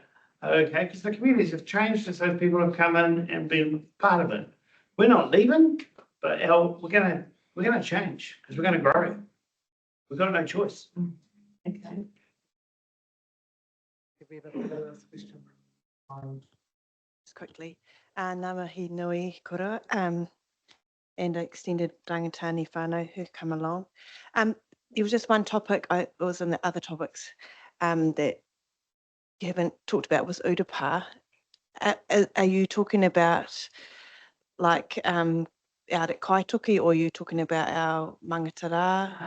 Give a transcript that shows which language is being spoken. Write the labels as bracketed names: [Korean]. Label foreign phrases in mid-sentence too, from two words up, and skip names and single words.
[English] Okay, because the communities have changed as those people have come in and been part of it. We're not leaving, but we're gonna change because we're gonna grow. We've got no choice. Okay. If we have a first question. Just quickly, [Māori] ngā mihi nui kura, [English] and extended [Māori] rangatani whānau [English] who come along. There was just one topic, it was in the other topics that you haven't talked about was Urupā. Are you talking about like out at Kaitoki, or are you talking about our Mangatara?